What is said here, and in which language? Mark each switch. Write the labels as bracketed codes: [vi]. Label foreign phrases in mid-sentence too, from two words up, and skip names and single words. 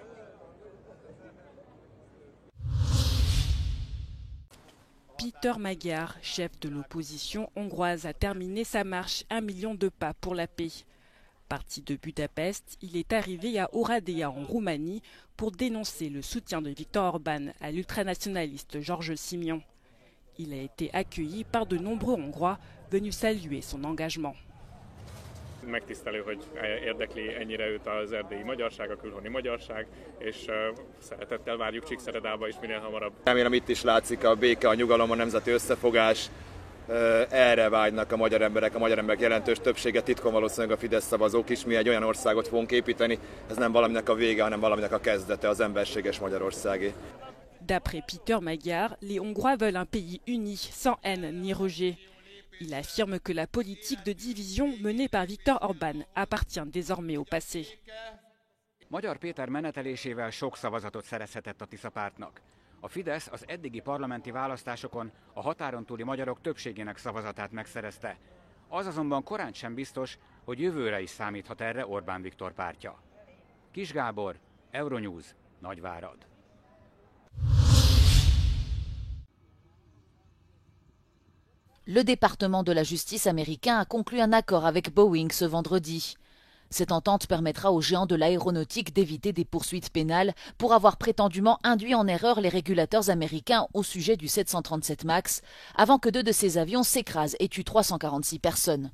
[fr] Péter Magyar, chef de l'opposition hongroise, a terminé sa marche 1 million de pas pour la paix. Parti de Budapest, il est arrivé à Oradea en Roumanie pour dénoncer le soutien de Viktor Orban à l'ultranationaliste Georges Simion. Il a été accueilli par de nombreux Hongrois venus saluer son engagement. [hu] Megtisztelő, hogy érdekli ennyire őt az erdélyi magyarság, a külhoni magyarság, és szeretettel várjuk Csíkszeredába is minél hamarabb. Remélem itt is látszik a béke, a nyugalom, a nemzeti összefogás. Erre vágynak a magyar emberek jelentős többsége, titkon valószínűleg a Fidesz szavazók is. Mi egy olyan országot fogunk építeni, ez nem valaminek a vége, hanem valaminek a kezdete, az emberséges Magyarországé. [fr] D'après Péter Magyar, les Hongrois veulent un pays uni, sans haine ni rejet. Il affirme que la politique de division menée par Viktor Orban appartient désormais au passé. [hu] Magyar Péter menetelésével sok szavazatot szerezhetett a Tisza pártnak. A Fidesz az eddigi parlamenti választásokon a határon túli magyarok többségének szavazatát megszerezte. Az azonban korán sem biztos, hogy jövőre is számíthat erre Orbán Viktor pártja. Kis Gábor, Euronews, Nagyvárad. [fr] Le département de la justice américain a conclu un accord avec Boeing ce vendredi. Cette entente permettra aux géants de l'aéronautique d'éviter des poursuites pénales pour avoir prétendument induit en erreur les régulateurs américains au sujet du 737 MAX avant que 2 de ces avions s'écrasent et tuent 346 personnes.